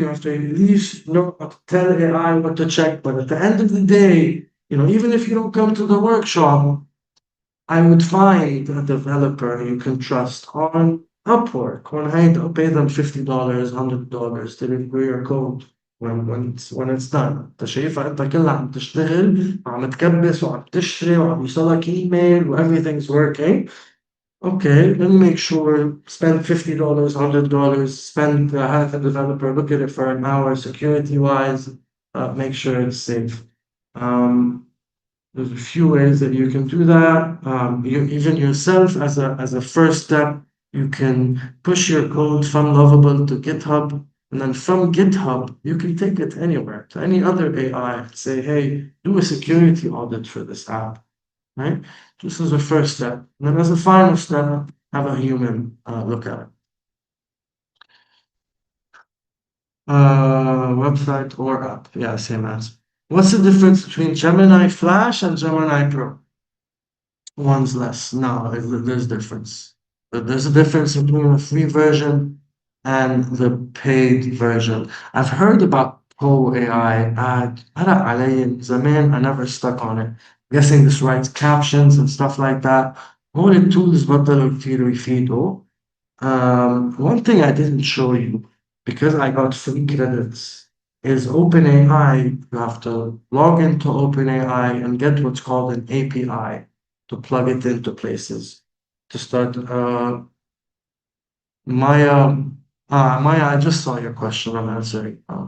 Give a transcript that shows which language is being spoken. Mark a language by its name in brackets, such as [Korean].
[English] You have to at least know how to tell AI what to check. But at the end of the day, even if you don't come to the workshop, I would find a developer you can trust on Upwork when I pay them $50, $100 to review your code when it's done. [Arabic] انت شايفها انت كلها عم تشتغل وعم تكبس وعم تشتري وعم يوصلك ايميل و [English] everything's working. Okay, let me make sure, spend $50, $100, spend have a developer look at it for an hour security wise, make sure it's safe. Um, there's a few ways that you can do that. Even yourself, as a first step, you can push your code from Lovable to GitHub, and then from GitHub, you can take it anywhere to any other AI. Say, hey, do a security audit for this app, right? This is the first step. And then as a final step, have a human look at it. Website or app. Yeah, same answer. What's the difference between Gemini Flash and Gemini Pro? One's less. No, there's difference. There's a difference between the free version and the paid version. I've heard about Pro AI. [Arabic] عرق علي زمان. [English] I never stuck on it. Guessing this writes captions and stuff like that. [Arabic] هول التولز بطلوا كتير يفيدوا. [English] One thing I didn't show you, because I got free credits, is OpenAI. You have to log into OpenAI and get what's called an API to plug it into places. To start, Maya, Maya, I just saw your question. I'm answering.